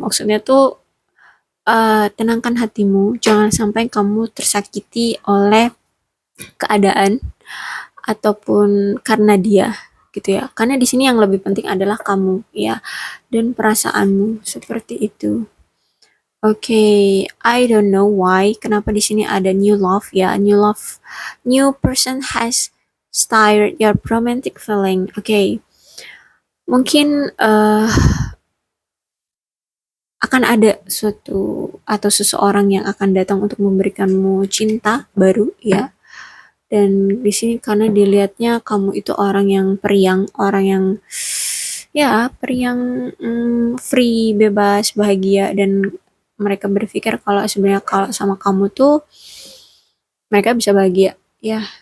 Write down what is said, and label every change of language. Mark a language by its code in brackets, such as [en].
[id] Maksudnya tuh tenangkan hatimu, jangan sampai kamu tersakiti oleh keadaan ataupun karena dia gitu ya. Karena di sini yang lebih penting adalah kamu ya dan perasaanmu seperti itu. Oke, [en] I don't know why [id] kenapa di sini ada new love ya. [en] New love, new person has stirred your romantic feeling. Oke. [id] Mungkin akan ada suatu atau seseorang yang akan datang untuk memberikanmu cinta baru ya. Dan di sini karena dilihatnya kamu itu orang yang periang, orang yang ya periang, free, bebas, bahagia, dan mereka berpikir kalau sebenarnya kalau sama kamu tuh mereka bisa bahagia ya.